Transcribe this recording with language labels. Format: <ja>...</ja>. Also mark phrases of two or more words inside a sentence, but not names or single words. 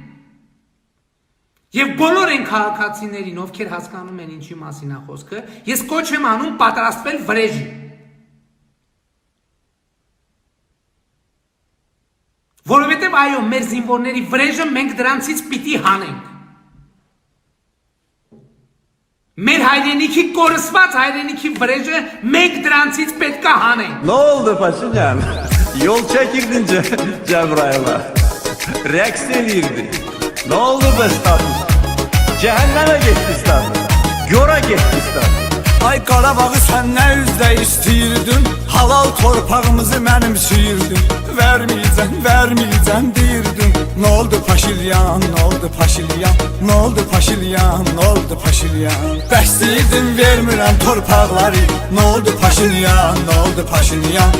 <hy>Եվ բոլոր են քաղաքացիներին, ովքեր հասկանում են ինչի մասին է խոսքը, ես կոչ եմ անում պատրաստվել վրեժի։ Որովհետև այո, մեր զինվորների վրեժը մենք դրանցից պիտի հանենք։ Մեր հայրենիքի կորսված հայրենիքի վրեժը մենք դրանցից պետք է հանենք։</hy> <tr>Ne oldu Paşinyan? Yol çekirdin Cebrail'a. Reaksiyon girdi. Ne oldu be status? Cehenneme gitti status. Gora gitti status.</tr> <az>Ay Qarabağı sən nə üzlə istəyirdin? Halal torpağımızı mənimsiyirdin. Verməyəcəm deyirdin. Nə oldu Paşilyan, nə oldu Paşilyan? Nə oldu Paşilyan, nə oldu Paşilyan? Bəs deyirdin vermirəm torpaqları. Nə oldu Paşilyan, nə oldu Paşilyan?</az>